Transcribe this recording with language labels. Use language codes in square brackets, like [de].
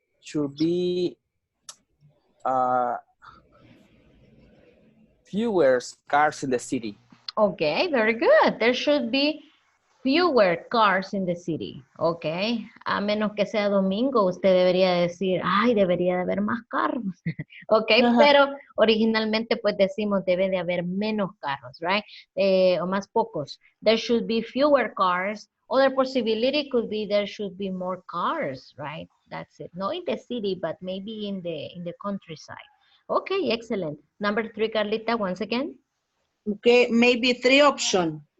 [en] should be uh, fewer cars in the city. Okay, very good. There should be fewer cars in the city. [es] Okay, a menos que sea domingo, usted debería decir, ay, debería de haber más carros. Ok, Ajá. pero originalmente pues decimos debe de haber menos carros, [en] right? [es] O más pocos. [en] There should be fewer cars. Other possibility could be there should be more cars, right? That's it. Not in the city, but maybe in the countryside. Okay, excellent. Number 3, Carlita, once again. Okay, maybe 3 options.